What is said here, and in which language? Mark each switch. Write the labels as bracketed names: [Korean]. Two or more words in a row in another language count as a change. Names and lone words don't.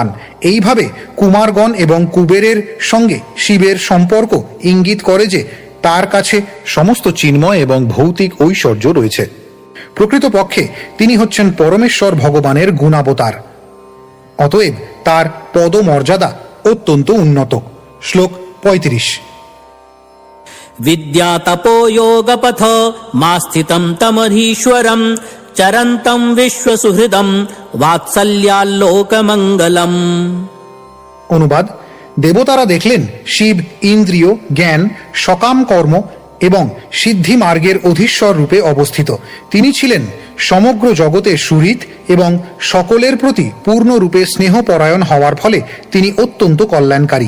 [Bangla] এইভাবে কুমারগণ এবং কুবেরের সঙ্গে শিবের সম্পর্ক ইঙ্গিত করে যে তার কাছে সমস্ত চিন্ময় এবং ভৌতিক ঐশ্বর্য রয়েছে। প্রকৃতপক্ষে তিনি হচ্ছেন পরমেশ্বর ভগবানের গুণাবতার। অতএব তার পদমর্যাদা অত্যন্ত উন্নত। শ্লোক ৩৫। [Sanskrit] विद्या तपो योगपथ मास्थितं तमधीश्वरं चरन्तं विश्वसुहृदं वात्सल्याल्लोकमङ्गलम्। [Bangla] অনুবাদ: দেবতারা দেখলেন শিব ইন্দ্রিয়, জ্ঞান, সকাম কর্ম এবং সিদ্ধি মার্গের অধীশ্বর রূপে অবস্থিত। তিনি ছিলেন সমগ্র জগতে সুহৃদ এবং সকলের প্রতি পূর্ণরূপে স্নেহপরায়ণ হওয়ার ফলে তিনি অত্যন্ত কল্যাণকারী।